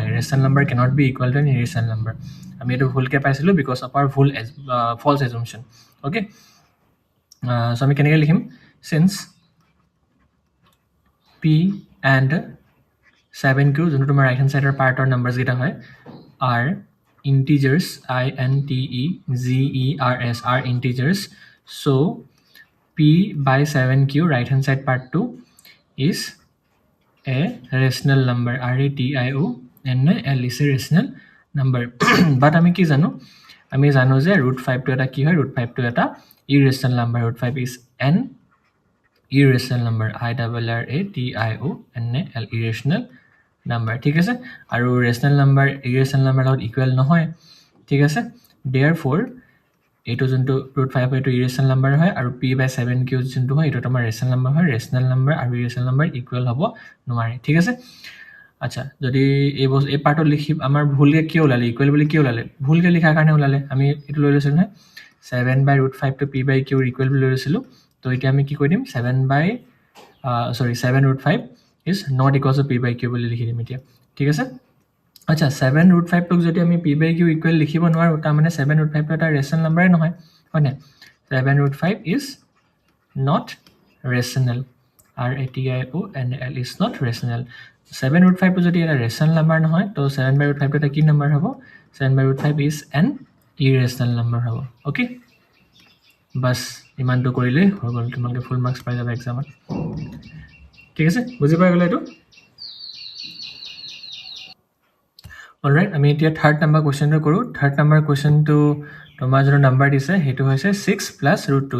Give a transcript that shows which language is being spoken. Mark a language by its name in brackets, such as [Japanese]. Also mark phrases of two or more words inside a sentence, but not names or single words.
[English] rational number cannot be equal to an irrational number. [Assamese] আমি এইটো ভুলকৈ পাইছিলোঁ [English] because of our false assumption. [Assamese] অ'কে, চ' আমি কেনেকৈ লিখিম? [English] since p and 7q [Assamese] যোনটো তোমাৰ [English] right hand side part [Assamese] নাম্বাৰছকেইটা হয় [English] are integers, INTEGERS are integers. So p/7q right hand side part 2 is a rational number. RATIONAL is a rational number. But [Assamese] আমি কি জানো? আমি জানো যে √5টো এটা কি হয়? √5টো এটা [English] irrational number. √5 is an irrational number. IRRATIONAL irrational number. [Assamese] ঠিক আছে, আৰু [English] rational number irrational number [Assamese] লগত ইকুৱেল নহয়। ঠিক আছে, therefore এইটো যোনটো √5 এইটো [English] irrational number [Assamese] হয় আৰু p/7q যোনটো হয় এইটো তোমাৰ [English] rational number [Assamese] হয়। [English] rational number [Assamese] আৰু [English] irrational number [Assamese] ইকুৱেল হ'ব নোৱাৰে। ঠিক আছে, আচ্ছা, যদি এই পাৰ্টত লিখি আমাৰ ভুলকৈ কিয় ওলালে? ইকুৱেল বুলি কিয় ওলালে? ভুলকৈ লিখাৰ কাৰণে ওলালে। আমি এইটো লৈ লৈছিলোঁ নহয়, 7/√5টো p/q ইকুৱেল বুলি লৈ লৈছিলোঁ। তো এতিয়া আমি কি কৰি দিম? 7/5 [English] is not equal to p/q [Assamese] বুলি লিখি দিম এতিয়া। ঠিক আছে, আচ্ছা, 7√5টোক যদি আমি p/q ইকুৱেল লিখিব নোৱাৰোঁ তাৰমানে 7√5টো এটা [English] rational number [Assamese] নহয়, হয় নাই? [English] 7√5 is not rational. RATIONAL is not rational. [Assamese] 7√5টো যদি এটা [English] rational number [Assamese] নহয় তো 7/√5টো এটা কি নাম্বাৰ হ'ব? [English] 7/√5 is an irrational number [Assamese] হ'ব। অ'কে, বাছ ইমানটো কৰিলেই হৈ গ'ল, তোমালোকে [English] full marks [Assamese] পাই যাবা এক্সামত। ঠিক আছে, বুজি পাই গ'লে এইটো? অলৰাইট, আমি এতিয়া [English] third number question [Assamese] কৰোঁ। [English] third number question [Assamese] তোমাৰ যোনটো নাম্বাৰ দিছে সেইটো হৈছে 6 + √2।